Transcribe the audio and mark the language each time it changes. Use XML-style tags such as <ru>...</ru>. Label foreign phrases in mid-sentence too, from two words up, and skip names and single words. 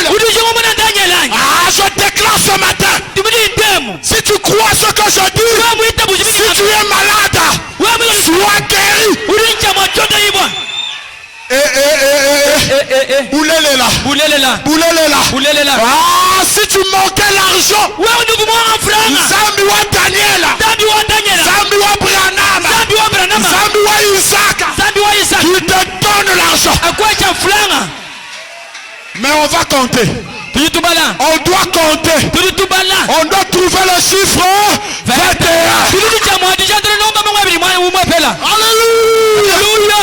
<fr>Ah, je déclare ce matin. Si tu crois ce que je dis, si tu es malade, sois guéri. Boulélela. Ah, si tu manquais l'argent,</fr> <kg>Zambi wa Daniel, Zambi wa Branham, Zambi wa Isaac,</kg> <fr>tu te donnes l'argent. Mais on va compter. On doit compter. On doit trouver le chiffre 21. Alléluia.</fr>